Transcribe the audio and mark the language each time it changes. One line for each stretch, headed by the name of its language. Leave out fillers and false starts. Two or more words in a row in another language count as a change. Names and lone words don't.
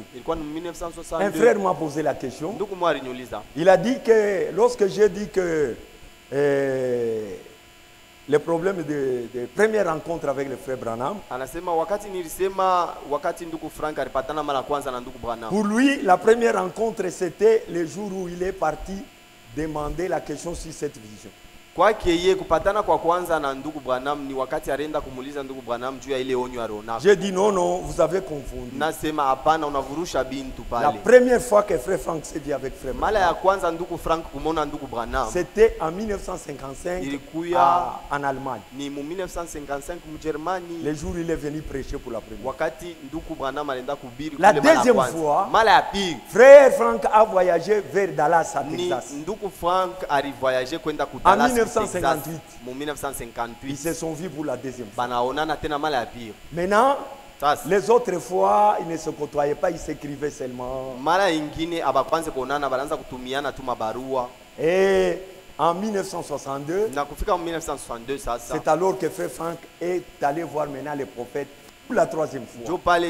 French: Un frère m'a posé la question. Il a dit que lorsque j'ai dit que les problèmes de première rencontre avec le frère Branham. Pour lui, la première rencontre, c'était le jour où il est parti demander la question sur cette vision.
Swahili: Kwake kupatana kwa kwanza na ndugu Branham ni wakati alienda kumuuliza ndugu Branham juu ya ile onyo aliona.
French: J'ai dit non, vous avez confondu.
Swahili: Nasema hapana, unavurusha bintu pale.
French: La première fois que frère Frank s'est dit avec frère
Swahili: Mala ya kwanza ndugu Frank kumona ndugu Branham.
French: C'était en 1955 en Allemagne.
Swahili: Ni mu 1955 mu Germany.
French: Le jour où il est venu prêcher pour la première.
Swahili: Wakati ndugu Branham alienda kuhubiri kule mala.
French: La deuxième fois,
Swahili: mala ya pili,
French: frère Frank a voyagé vers Dallas à Texas.
Swahili: Ndugu Frank ali voyager kwenda ku Dallas.
French: 1958. Ils se sont vus pour la deuxième fois. Maintenant, les autres fois, ils ne se côtoyaient pas, ils s'écrivaient seulement. Et en 1962, c'est alors que frère Frank est allé voir maintenant le prophète pour la troisième fois.